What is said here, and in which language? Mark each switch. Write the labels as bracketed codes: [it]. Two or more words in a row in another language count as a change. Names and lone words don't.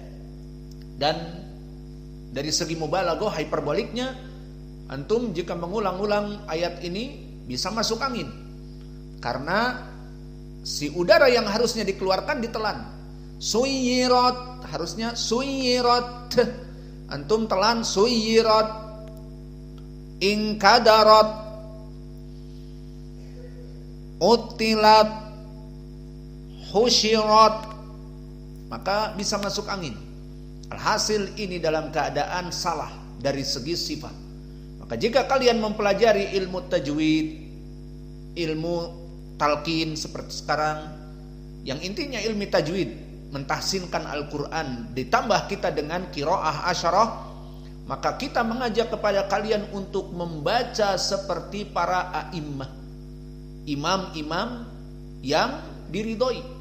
[id] Dan dari segi mubalaghah, hiperboliknya, antum jika mengulang-ulang ayat ini bisa masuk angin. Karena si udara yang harusnya dikeluarkan ditelan. Suyirat, harusnya suyirat. Antum telan suyirat. Inkadarat, utilat, husyirat, maka bisa masuk angin. Alhasil ini dalam keadaan salah dari segi sifat. Maka jika kalian mempelajari ilmu tajwid, ilmu talqin seperti sekarang, yang intinya ilmu tajwid, mentahsinkan Al-Quran, ditambah kita dengan qiraah asyarah, maka kita mengajak kepada kalian untuk membaca seperti para a'immah, imam-imam yang diridhoi.